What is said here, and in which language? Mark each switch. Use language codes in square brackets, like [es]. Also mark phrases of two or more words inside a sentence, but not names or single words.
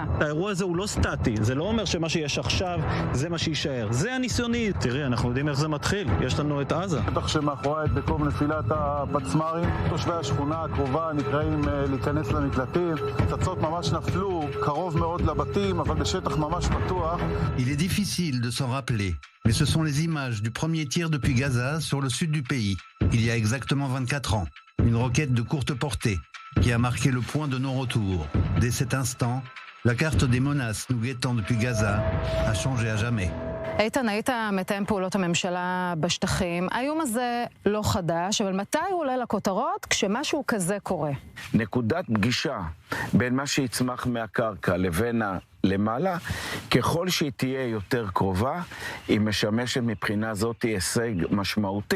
[he] האירוע הזה הוא לא סטטי, זה לא אומר שמה שיש עכשיו זה מה שיישאר. זה הניסיוני. תראי, אנחנו יודעים איך זה מתחיל, יש לנו את עזה. בטח שמאחורי את מקום נפילת הפצמ"רים, תושבי השכונה הקרובה נקראים להיכנס למקלטים, פצצות ממש נפלו קרוב מאוד לבתים, אבל בשטח ממש פתוח. [fr] Il est difficile de s'en rappeler, mais ce sont les images du premier tir depuis Gaza sur le sud du pays, il y a exactement 24 ans. Une roquette de courte portée qui a marqué le point de non-retour. Dès cet instant, la carte des menaces nous guettant depuis Gaza a changé à jamais. [he] איתן, היית מתאם פעולות הממשלה בשטחים. האיום הזה לא חדש, אבל מתי הוא עולה לכותרות כשמשהו כזה קורה? נקודת פגישה בין מה שיצמח מהקרקע לבין למעלה, ככל שהיא תהיה יותר קרובה, היא משמשת מבחינה זאת הישג משמעותי.